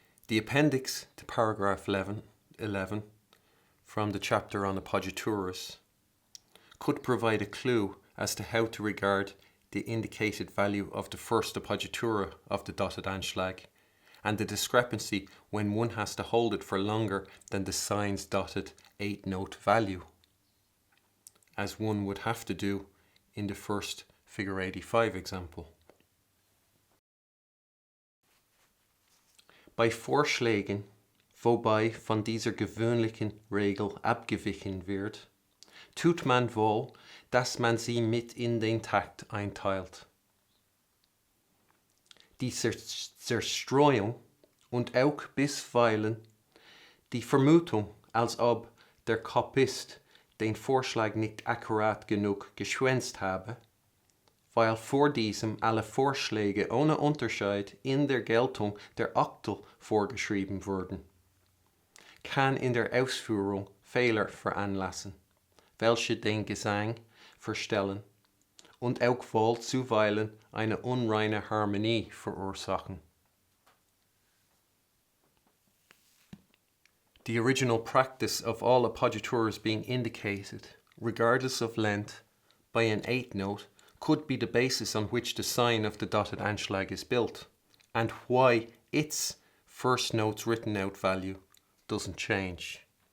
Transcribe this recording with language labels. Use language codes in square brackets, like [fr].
[en] The appendix to paragraph 11 from the chapter on appoggiaturas could provide a clue as to how to regard the indicated value of the first appoggiatura of the dotted Anschlag and the discrepancy when one has to hold it for longer than the sign's dotted 8-note value, as one would have to do in the first figure 85 example. [de] Bei Vorschlägen, wobei von dieser gewöhnlichen Regel abgewichen wird, tut man wohl, dass man sie mit in den Takt einteilt. Die Zerstreuung und auch bisweilen die Vermutung, als ob der Kopist den Vorschlag nicht akkurat genug geschwänzt habe, weil vor diesem alle Vorschläge ohne Unterschied in der Geltung der Oktel vorgeschrieben wurden, kann in der Ausführung Fehler veranlassen, welche den Gesang verstellen und auch wohl zuweilen eine unreine Harmonie verursachen. [en] The original practice of all appoggiaturas being indicated, regardless of length, by an 8th note could be the basis on which the sign of the dotted Anschlag is built, and why its first note's written out value doesn't change.